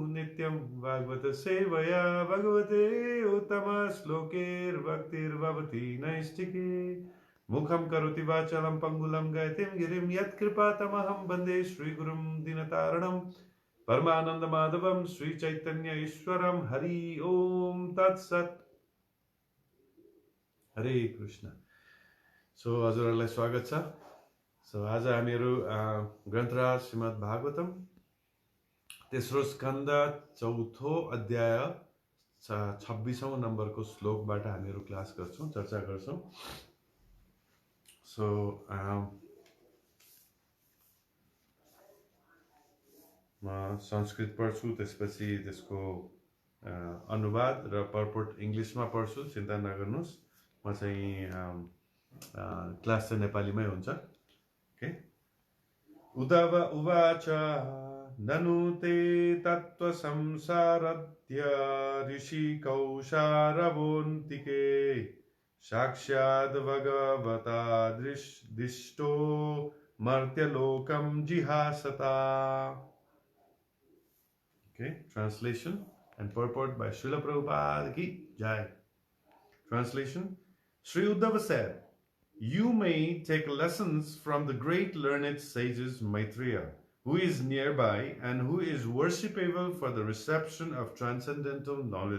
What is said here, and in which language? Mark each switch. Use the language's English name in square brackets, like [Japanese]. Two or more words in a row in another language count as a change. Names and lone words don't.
[Sanskrit] नित्यं भागवत सेवया भगवति उत्तमश्लोके भक्तिर्भवति नैष्ठिकी मूकं करोति वाचालं पङ्गुं गैतिं गिरिं यत्कृपा तमहं वन्दे श्री गुरुं दीनतारणम् परमानन्द माधवं श्री चैतन्य ईश्वरं हरि ॐ तत् सत् हरे कृष्ण. [Nepali] So हजुरहरुलाई स्वागत छ. So आज हामीहरु ग्रन्थराज श्रीमद् भागवतम तेस्रो स्कन्द चौथो अध्याय 26औं नम्बरको श्लोकबाट हामीहरु क्लास गर्छौं, चर्चा गर्छौं. So म संस्कृत पढ्छु, त्यसपछि त्यसको अनुवाद र पर्पोर्ट इङ्ग्लिसमा पढ्छु, चिन्ता नगर्नुहोस्। म चाहिँ क्लास चाहिँ नेपालीमै हुन्छ। [Sanskrit] ओके। उद्धव उवाच ननु ते तत्त्वसंराध्य ऋषिः कौषारवोऽन्तिके साक्षाद्भगवतादिष्टो मर्त्यलोकं जिहासता. [English] Okay, translation and purport by Srila Prabhupada ki Jai. Translation: Śrī Uddhava said, "You may take lessons from the great learned sages Maitreya, who is nearby and who is worshipable for the reception of transcendental knowledge.